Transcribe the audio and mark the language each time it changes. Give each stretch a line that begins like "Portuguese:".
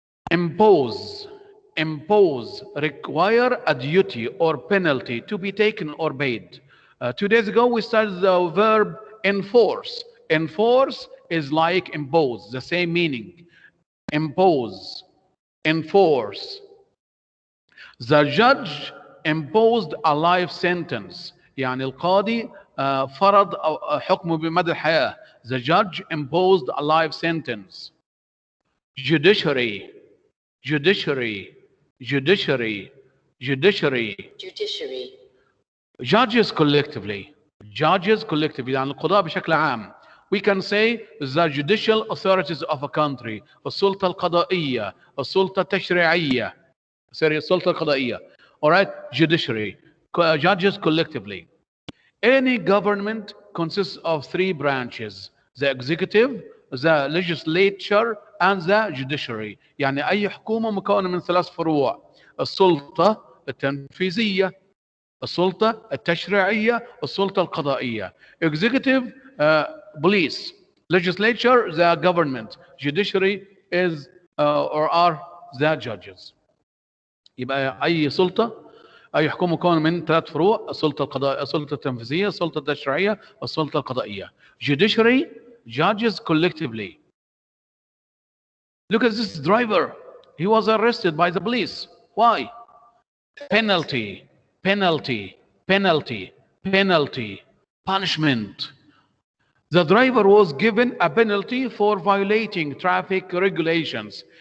English: Impose. Impose. Require a duty or penalty to be taken or paid. 2 days ago we studied the verb enforce. Enforce is like impose, the same meaning. Impose. Enforce. The judge imposed a life sentence.
Arabic: يعني القاضي فرض حكمه بمدى الحياة.
English: The judge imposed a life sentence. Judiciary. Judiciary. Judiciary. Judiciary. Judiciary. Judges collectively. Judges collectively.
Arabic: يعني القضاء بشكل عام.
English: We can say the judicial authorities of a country.
Arabic: السلطة القضائية. السلطة التشريعية.
English: Sorry,
Arabic: السلطة القضائية.
English: All right, judiciary. Judges collectively. Any government consists of 3 branches: the executive, the legislature, and the judiciary.
Arabic: يعني أي حكومة مكونة من 3 فروع: السلطة التنفيذية، السلطة التشريعية، السلطة القضائية.
English: Executive, police. Legislature, the government. Judiciary is or are the judges.
Arabic: يبقى أي سلطة، أي حكومة مكونة من 3 فروع: السلطة القضائية، السلطة التنفيذية، السلطة التشريعية، والسلطة القضائية.
English: Judiciary, judges collectively. Look at this driver. He was arrested by the police. Why? Penalty, penalty, penalty, penalty, punishment. The driver was given a penalty for violating traffic regulations.